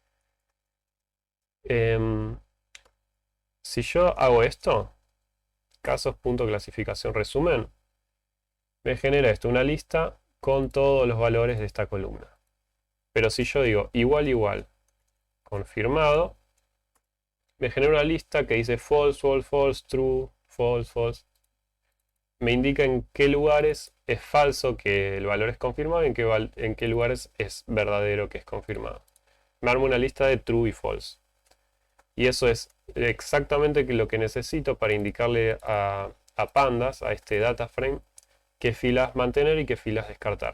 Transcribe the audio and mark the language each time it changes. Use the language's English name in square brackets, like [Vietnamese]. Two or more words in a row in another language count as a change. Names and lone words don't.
[Spanish] Si yo hago esto, casos.clasificación resumen, me genera esto una lista con todos los valores de esta columna. Pero si yo digo igual, igual, confirmado, me genera una lista que dice [English] false, false, false, true, false, false. [Spanish] Me indica en qué lugares es falso que el valor es confirmado y en qué lugares es verdadero que es confirmado. Me arma una lista de true y false. Y eso es exactamente lo que necesito para indicarle a Pandas, a este [English] data frame, [Spanish] qué filas mantener y qué filas descartar.